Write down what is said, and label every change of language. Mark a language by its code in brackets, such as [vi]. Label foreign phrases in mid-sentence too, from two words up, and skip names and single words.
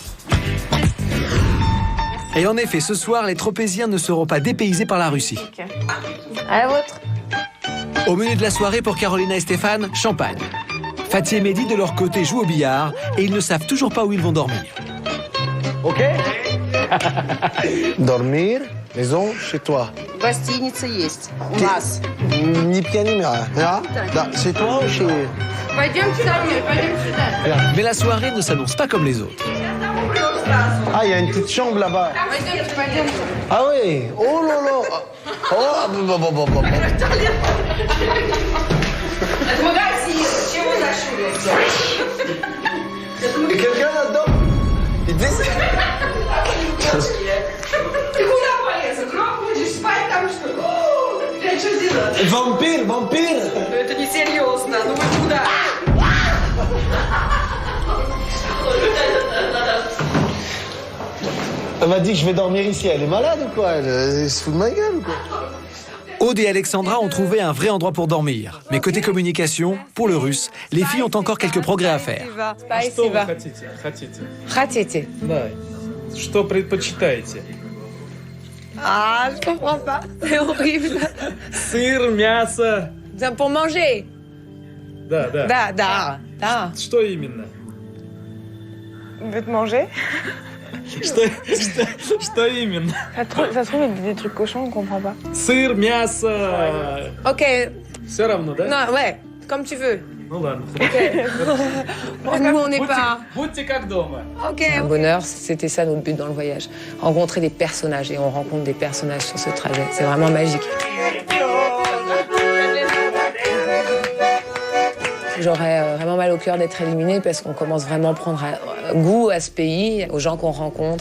[fr] Et en effet, ce soir, les Tropéziens ne seront pas dépaysés par la Russie. Okay. À la vôtre. Au menu de la soirée pour Carolina et Stéphane, champagne. Fatih et Mehdi, de leur côté, jouent au billard et ils ne savent toujours pas où ils vont dormir. Ok. Dormir, maison, chez toi. [ru] Гостиница есть. У нас. [fr] Ni pied ni mère. C'est toi ou chez... [ru] Пойдемте домой, пойдемте сюда. [fr] Mais la soirée ne s'annonce pas comme les autres. Ah, il y a une petite chambre là-bas. [ru] Пойдемте. [fr] Ah oui. Oh là là. Oh, bon. [ru] Это магазин. Чего зашли? [fr] Et quelqu'un là-dedans? Il dit... [ru] Ты куда полез? Гроб будешь спать там, что ли? Блядь, что делать? [fr] Vampire. [ru] Это не серьезно. Ну вы куда? [fr] Elle m'a dit que je vais dormir ici. Elle est malade ou quoi? Elle se fout de ma gueule ou quoi? Aude et Alexandra ont trouvé un vrai endroit pour dormir. Mais côté communication, pour le russe, les filles ont encore quelques progrès à faire. [ru] Спасибо. Хотите? Да. Что предпочитаете? [fr] Ah, je comprends pas. C'est horrible. [ru] Сыр, мясо. [fr] Pour manger. [ru] Да. Да. Что именно? [fr] On veut te manger. [ru] Что именно? [fr] Ça se trouve, il y a des trucs cochons, on comprend pas. [ru] Сыр, мясо. [fr] Ok. [ru] Все равно, да? [fr] Non, ouais, comme tu veux. [ru] Ну ладно. [fr] Nous, on n'est pas... [ru] Будьте как дома. [fr] Ok. Un bonheur, c'était ça notre but dans le voyage. Rencontrer des personnages, et on rencontre des personnages sur ce trajet. C'est vraiment magique. J'aurais vraiment mal au cœur d'être éliminée parce qu'on commence vraiment à prendre goût à ce pays, aux gens qu'on rencontre.